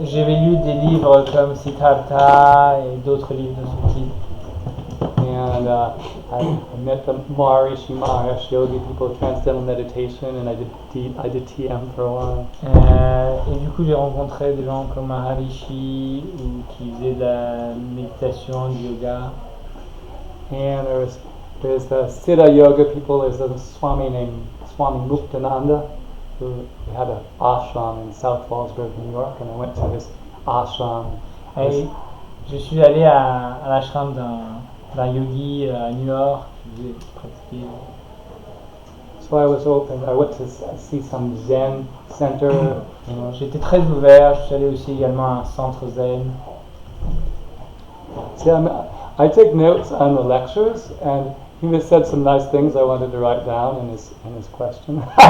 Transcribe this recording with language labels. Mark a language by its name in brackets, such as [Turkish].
[French] J'avais lu des livres comme Siddhartha et d'autres livres de ce type. [English] And I met the Maharishi Maharsh Yogi people, Transcendental Meditation, and I did TM for a while. [French] Et du coup, j'ai rencontré des gens comme Maharishi ou qui faisaient de la méditation, du yoga. [English] And there's the Siddha Yoga people. There's a Swami named Swami Muktananda, who had an ashram in South Fallsburg, New York, and I went to his ashram. [French] Et je suis allé à l'ashram d'un yogi à New York qui faisait pratiquer. [English] So I was open. I went to see some Zen center. [French] J'étais très ouvert. Je suis allé aussi également à un centre zen. [English] See, I take notes on the lectures, and he just said some nice things I wanted to write down in his question.